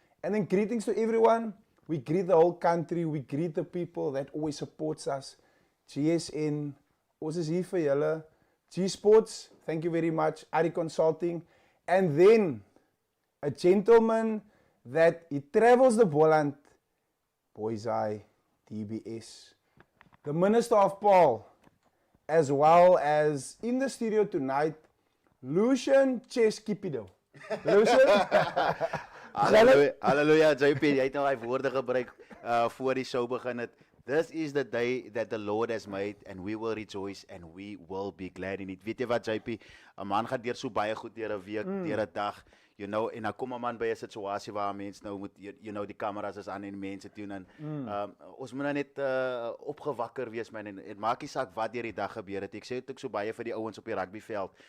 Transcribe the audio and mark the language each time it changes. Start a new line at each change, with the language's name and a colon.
English: And then greetings to everyone. We greet the whole country. We greet the people that always supports us.
Afrikaans: GSN, ons is hier vir julle.
English: G-Sports, thank you very much. Ari Consulting. And then a gentleman that he travels the Boland. Boys Eye, DBS. The Minister of Paul, as well as in the studio tonight, Lucian Cheskipido. Lucian?
Afrikaans: Hallelujah, JP, jy het nou hy woorde gebruik voor die show begin het.
English: This is the day that the Lord has made and we will rejoice and we will be glad in it.
Afrikaans: Weet jy wat, JP? 'n Man gaan deur so baie goed deur 'n week, deur 'n dag. You know, en dan kom 'n man by 'n situasie waar mense nou moet, you know, die kameras is aan en mense doen en ons moet nou net opgewakker wees man en maak nie saak wat deur die dag gebeur het. Ek sê dit ook so baie vir die ouens op die rugbyveld.